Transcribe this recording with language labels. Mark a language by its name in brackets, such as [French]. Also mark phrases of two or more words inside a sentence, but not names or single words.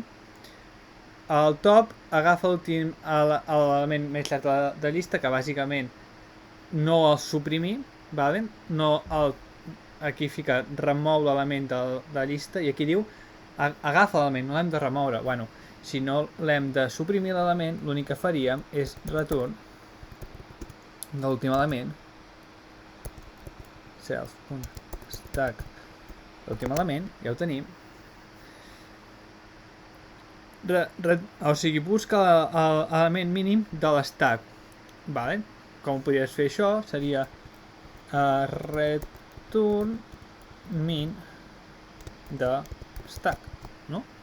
[Catalan] El top agafa l'element més llarg de llista, que bàsicament no el suprimim, vale? No aquí fica remou l'element de la llista, i aquí diu agafa l'element, no l'hem de remoure. Bueno, si no l'hem de suprimir l'element, l'únic que faríem és retorn de l'últim element, self.stack, l'últim element, ja ho tenim. O sigui, busca l'element mínim de l'stack, vale? Com podries fer això? Seria [English] return min [Catalan] de stack, no?